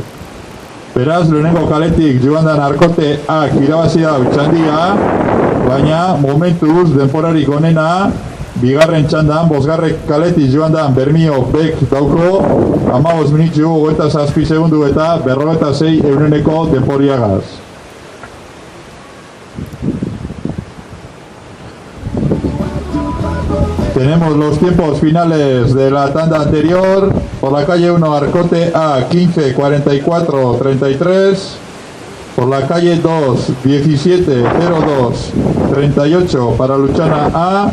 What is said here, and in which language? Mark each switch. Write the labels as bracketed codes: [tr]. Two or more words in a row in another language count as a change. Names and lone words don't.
[eu] Beraz, lehenengo kaletik joan dan Arkoteak irabazi da txandia, baina momentuz denporarik onena, bigarren txandan, bosgarren kaletik joan dan Bermeo Bek dauko, 15 minutzu, 27 segundu eta 46 euruneko denporiagaz. [es] Tenemos los tiempos finales de la tanda anterior. Por la calle 1, Arcote A, 15, 44, 33. Por la calle 2, 17, 02, 38 para Luchana A.